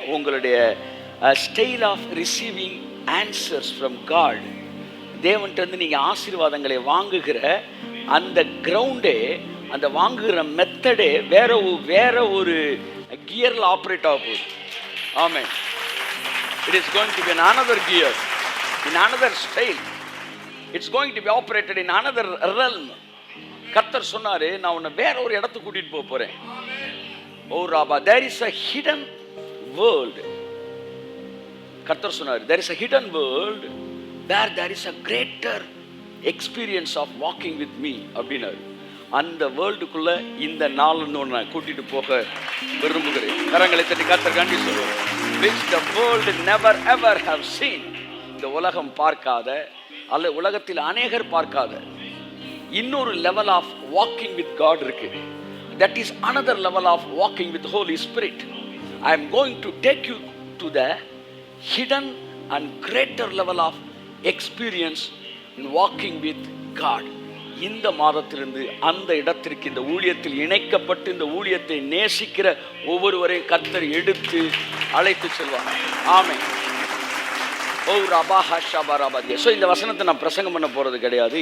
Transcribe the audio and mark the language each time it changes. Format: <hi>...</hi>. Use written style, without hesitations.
<ta>உங்களுடைய</ta> <en>style of receiving answers from God,</en> <ta>தேவன்கிட்டருந்து நீங்கள் ஆசீர்வாதங்களை வாங்குகிற அந்த கிரவுண்டே, அந்த வாங்குகிற மெத்தடே வேற ஒரு கியரில் ஆப்ரேட் ஆக போகுது. ஆமென்.</ta> <en>It is going to be in another gear, in another style. It's going to be operated in another realm.</en> <ta>கர்த்தர் சொன்னாரு, நான் உன்னை வேற ஒரு இடத்துக்கு கூட்டிட்டு போக போறேன்.</ta> <en>ஓ ராபா, there is a hidden world.</en> <ta>கர்த்தர் சொன்னாரு,</ta> <en>there is a hidden world where there is a greater experience of walking with me அப்படின்னாரு.</en> <ta>அந்த வேர்ல்டுக்குள்ள இந்த நாள்னு ஒன்று நான் கூட்டிட்டு போக விரும்புகிறேன். கரங்களை தட்டி கர்த்தர் கண்டி சொல்லுவோம்.</ta> <en>which the world never ever have seen.</en> <ta>இந்த உலகம் பார்க்காத, அல்ல உலகத்தில் அநேகர் பார்க்காத இன்னொரு</ta> <en>level of walking with God</en> <ta>இருக்கு.</ta> <en>That is another level of walking with Holy Spirit. I am going to take you to the hidden and greater level of experience in walking with God.</en> <ta>இந்த மாதத்திலிருந்து அந்த இடத்திற்கு, இந்த ஊழியத்தில் இணைக்கப்பட்டு இந்த ஊழியத்தை நேசிக்கிற ஒவ்வொருவரையும் கர்த்தர் எடுத்து அழைத்து செல்வாங்க. ஆமென். ஓ ரபா ஹஷபா ரபாதியா. ஸோ இந்த வசனத்தை நான் பிரசங்கம் பண்ண போகிறது கிடையாது.</ta>